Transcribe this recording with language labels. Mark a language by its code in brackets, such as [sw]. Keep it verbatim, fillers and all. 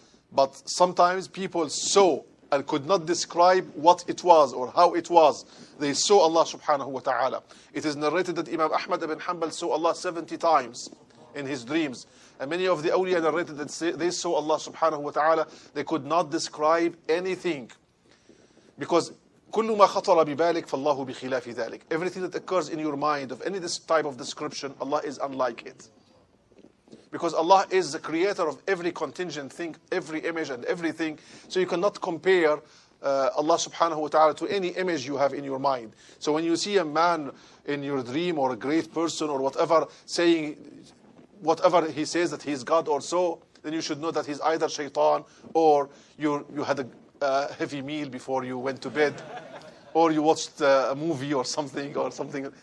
[en] But sometimes people saw and could not describe what it was or how it was. They saw Allah subhanahu wa ta'ala. It is narrated that Imam Ahmad ibn Hanbal saw Allah seventy times in his dreams. And many of the awliya narrated that they saw Allah subhanahu wa ta'ala. They could not describe anything. [ar] Because كل ما خطر ببالك فالله بخلاف ذلك. [en] Everything that occurs in your mind of any this type of description, Allah is unlike it. Because Allah is the creator of every contingent thing, every image and everything. So you cannot compare uh, Allah subhanahu wa ta'ala to any image you have in your mind. So when you see a man in your dream or a great person or whatever saying, whatever he says that he is God or so, then you should know that he's either shaitan or you you had a Uh, heavy meal before you went to bed, or you watched uh, a movie or something or something.